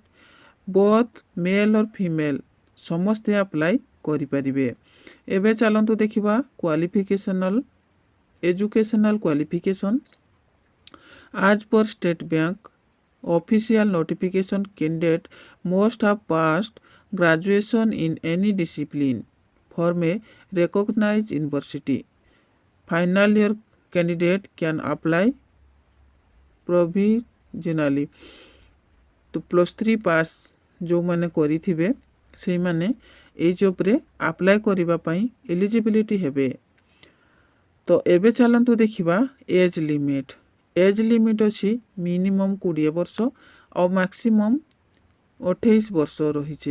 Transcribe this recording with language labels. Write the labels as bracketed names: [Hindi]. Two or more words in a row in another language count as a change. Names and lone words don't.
[English] both male or female [Odia] ସମସ୍ତେ ଆପ୍ଲାଏ କରିପାରିବେ। ଏବେ ଚାଲନ୍ତୁ ଦେଖିବା [English] qualificational educational qualification. as per State Bank official notification, candidate must have passed graduation in any discipline from a recognized university. Final year candidate can apply provisionally। [Odia] तो +3 ପାସ୍ ଯେଉଁମାନେ କରିଥିବେ ସେଇମାନେ ଏଇ ଜବ୍ରେ ଆପ୍ଲାଏ କରିବା ପାଇଁ ଏଲିଜିବିଲିଟି ହେବେ। ତ ଏବେ ଚାଲନ୍ତୁ ଦେଖିବା [English] age limit. age limit [Odia] ଅଛି ମିନିମମ୍ 20 ବର୍ଷ ଆଉ ମ୍ୟାକ୍ସିମମ୍ 28 ବର୍ଷ ରହିଛି।